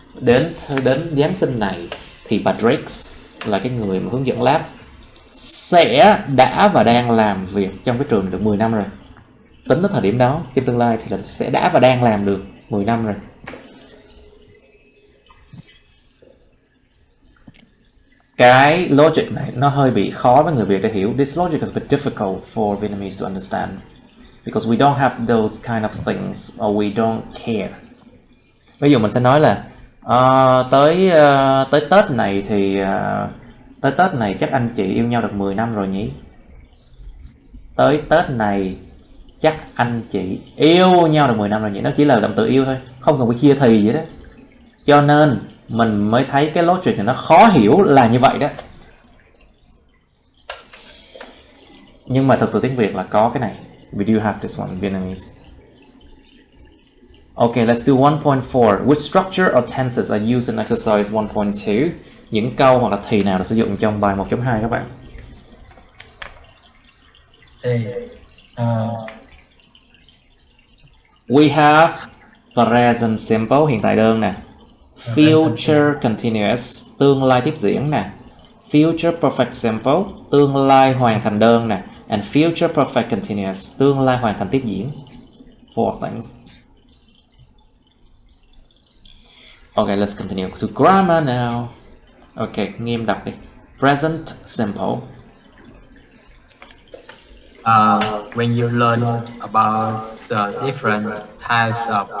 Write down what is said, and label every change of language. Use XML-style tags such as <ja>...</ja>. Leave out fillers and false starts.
<vi>Đến Giáng sinh này thì bà Drake là cái người mà hướng dẫn lab sẽ đã và đang làm việc trong cái trường được 10 năm rồi. Tính tới thời điểm đó trong tương lai thì là sẽ đã và đang làm được 10 năm rồi. Cái logic này nó hơi bị khó với người Việt để hiểu.</vi> <en>This logic is a bit difficult for Vietnamese to understand because we don't have those kind of things or we don't care.</en> <vi>Ví dụ mình sẽ nói là tới Tết này thì tới Tết này chắc anh chị yêu nhau được 10 năm rồi nhỉ? Tới Tết này chắc anh chị yêu nhau được 10 năm rồi nhỉ? Nó chỉ là động từ yêu thôi, không cần phải chia thì gì đó. Cho nên mình mới thấy cái logic này nó khó hiểu là như vậy đó. Nhưng mà thật sự tiếng Việt là có cái này.</vi> <en>We do have this one in Vietnamese. Okay, let's do 1.4. Which structure or tenses are used in exercise 1.2?</en> <vi>Những câu hoặc là thì nào được sử dụng trong bài 1.2 các bạn? Thì</vi> <en>We have present simple,</en> <vi>hiện tại đơn nè.</vi> <en>Future continuous,</en> <vi>tương lai tiếp diễn nè.</vi> <en>Future perfect simple,</en> <vi>tương lai hoàn thành đơn nè.</vi> <en>And future perfect continuous,</en> <vi>tương lai hoàn thành tiếp diễn.</vi> <en>4 things. Okay, let's continue to grammar now.</en> <vi>Okay, nghiêm đọc đi.</vi> <en>Present simple. when you learn about the different types of</en>